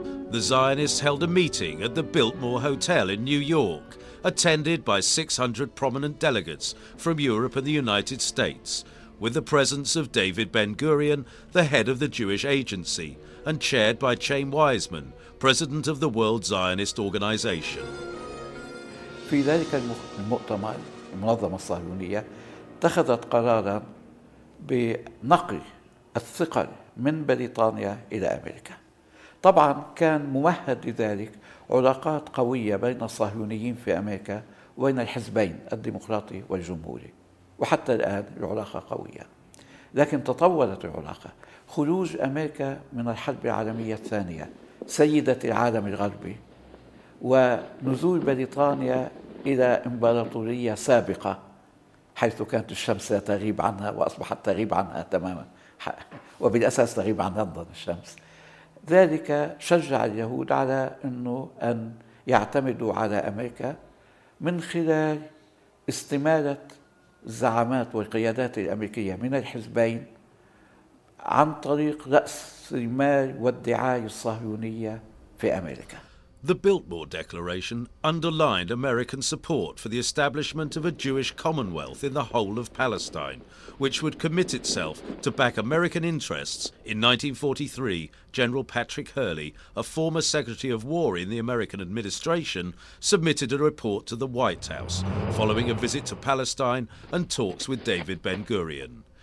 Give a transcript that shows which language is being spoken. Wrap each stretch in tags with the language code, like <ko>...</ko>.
<en>The Zionists held a meeting at the Biltmore Hotel in New York, attended by 600 prominent delegates from Europe and the United States, with the presence of David Ben-Gurion, the head of the Jewish Agency, and chaired by Chaim Weizmann, president of the World Zionist Organization.</en> <ar>في ذلك المؤتمر المنظمة الصهيونية اتخذت قرارا بنقل الثقل من بريطانيا إلى أمريكا. طبعا كان ممهد لذلك علاقات قوية بين الصهيونيين في أمريكا وبين الحزبين الديمقراطي والجمهوري، وحتى الآن العلاقة قوية. لكن تطورت العلاقة. خروج أمريكا من الحرب العالمية الثانية سيدة العالم الغربي، ونزول بريطانيا إلى إمبراطورية سابقة حيث كانت الشمس لا تغيب عنها وأصبحت تغيب عنها تماما، وبالأساس تغيب عن لندن الشمس. ذلك شجع اليهود على أن يعتمدوا على أمريكا من خلال استمالة الزعامات والقيادات الأمريكية من الحزبين عن طريق رأس المال والدعاية الصهيونية في أمريكا.</ar> <en>The Biltmore Declaration underlined American support for the establishment of a Jewish Commonwealth in the whole of Palestine, which would commit itself to back American interests. In 1943, General Patrick Hurley, a former Secretary of War in the American administration, submitted a report to the White House following a visit to Palestine and talks with David Ben-Gurion.</en>